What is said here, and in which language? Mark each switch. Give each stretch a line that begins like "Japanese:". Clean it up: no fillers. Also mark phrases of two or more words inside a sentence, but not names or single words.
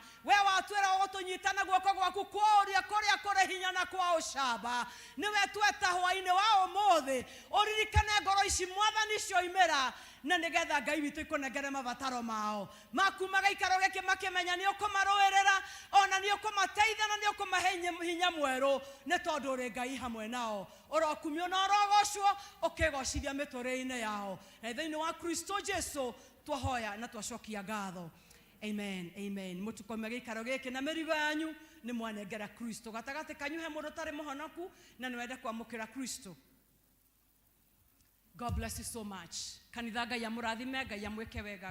Kikuyu: We watwĩra ũgũtũnyitana guoko gwaku kũũria kũrĩa kũrĩ hinya na kwa ũcamba, nĩwe tweta hwaĩ-inĩ wa ũmũthĩ, ũririkane ngoro ici Mwathani cioimĩra, na nĩgetha Ngai witũ ikũnengere mabataro mao maku magaikaro gĩkĩ makĩmenya nĩ ũkũmarũĩrĩra, ona nĩ ũkũmateithia na nĩ ũkũmahe hinya mwerũ, nĩ tondũ ũrĩ Ngai hamwe nao, ũrokumio na ũrogocwo ũkĩgocithia mĩtũrĩre-inĩ yao, na thĩinĩ wa Kristo Jesu twahoya na twacokia ngatho. Amen, amen. Mũtukome gĩikaro gĩkĩ na mĩrigo yanyu nĩ mwanengera Kristo. Gatagatĩ kanyu he mũndũ ũtarĩ mũhonoku na nĩwenda kwamũkĩra Kristo.
English: God bless you so much.
Kikuyu: Kanitha Ngai amũrathime, Ngai amwĩke wega.